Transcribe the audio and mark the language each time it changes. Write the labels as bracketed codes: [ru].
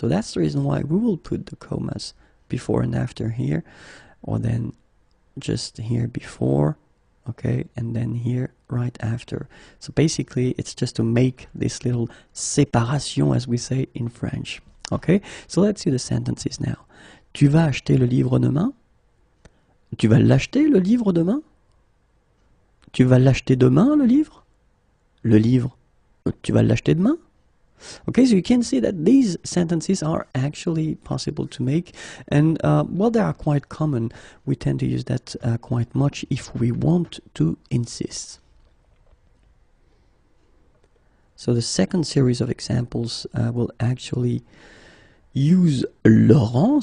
[en] So that's the reason why we will put the commas before and after here, or then just here before, okay, and then here right after. So basically it's just to make this little séparation, as we say in French. Okay, so let's see the sentences now. [fr] Tu vas acheter le livre demain? Tu vas l'acheter le livre demain? Tu vas l'acheter demain le livre? Le livre, tu vas l'acheter demain? [en] Okay, so you can see that these sentences are actually possible to make, and well, they are quite common. We tend to use that quite much if we want to insist. So the second series of examples will actually use Laurent.